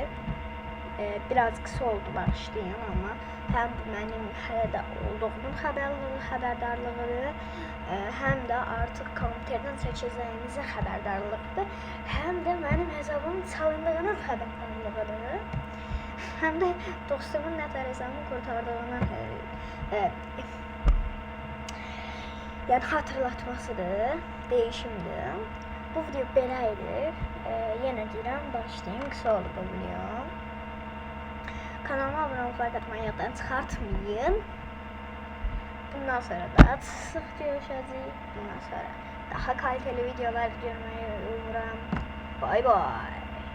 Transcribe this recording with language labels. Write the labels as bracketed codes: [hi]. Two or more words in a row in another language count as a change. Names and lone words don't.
[az] Biraz kısa oldu başlayan, amma həm mənim hələ də olduğunun xəbərdarlığı, həm də artıq kompüterdən çəkəcəyimizin xəbərdarlığıdır, həm də mənim hesabımın çalındığının xəbərdarlığıdır, həm də dostumun nətər hesabımı qurtardığından yəni xatırlatmasıdır, deyişimdir. Bu video belə idi. Yenə deyirəm, başlayayım, qısa oldu bu video. Kanalıma abone olmayı, like atmayı yaddan çıxartmayın. Bundan sonra da sık görüşəcəyik. Bundan sonra daha kaliteli videolar görməyi umuram. [en] Bye bye.